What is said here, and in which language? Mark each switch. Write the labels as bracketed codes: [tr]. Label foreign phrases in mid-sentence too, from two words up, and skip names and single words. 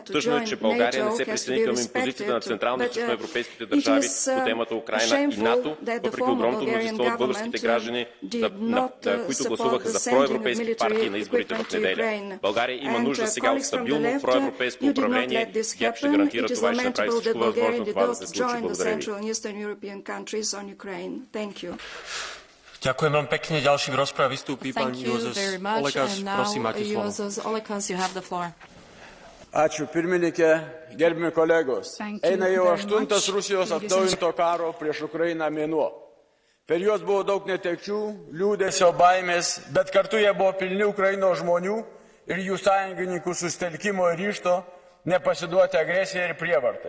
[bg] Тъжно е, че България не се присъедини към импозицията на централно източноевропейските държави по темата Украина и НАТО, въпреки огромното мнозинство от българските граждани, които гласуваха за проевропейски партии на изборите в неделя. България има нужда сега от стабилно проевропейско управление. ГЕРБ ще гарантира това и ще направи всичко възможно това да се случи. Благодаря ви. [sk] Ďakujem veľmi pekne. Ďalší v rozprave vystúpi pán Juozas Olekas. Prosím, máte slovo. [lt] Ačiū pirmininkė, gerbimi kolegos. Eina jau 8. Rusijos atnaujinto karo prieš Ukrainą mėnuo. Per juos buvo daug netekčių, liūdesio, baimės, bet kartu jie buvo pilni Ukrainos žmonių ir jų sąjungininkų susitelkimo ir ryžto nepasiduoti agresijai ir prievartai.